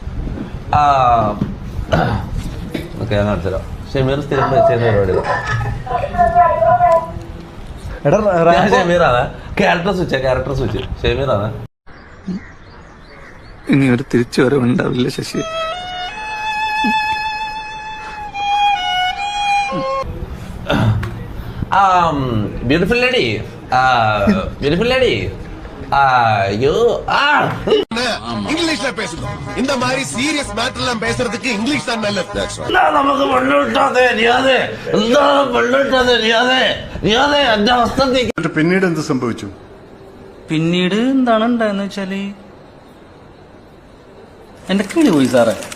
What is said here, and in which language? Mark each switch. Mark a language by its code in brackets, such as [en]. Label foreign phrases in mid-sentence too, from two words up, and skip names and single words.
[ml] ഓക്കെ ഞാൻ കാണിച്ചുതരാം. ഷമീർ സ്ഥിരം ചെയ്യുന്ന പരിപാടി ഷമീറാണ്. [en] character switch [ml] ഷമീറാണ്. ഇനി ഒരു തിരിച്ചു വരവുണ്ടാവില്ല ശശി. [en] beautiful lady, you are [ta] இங்கிலீஷ்ல பேசணும். இந்த மாதிரி [en] serious matter [ta] பேசுறதுக்கு இங்கிலீஷ் தான் நல்லது. [ml] നമുക്ക് മണ്ണിട്ടാതെ എന്റെ അവസ്ഥ. പിന്നീട് എന്ത് സംഭവിച്ചു? പിന്നീട് എന്താണ് ഉണ്ടായെന്ന് വെച്ചാല് എന്റെ കിളി പോയി സാറേ.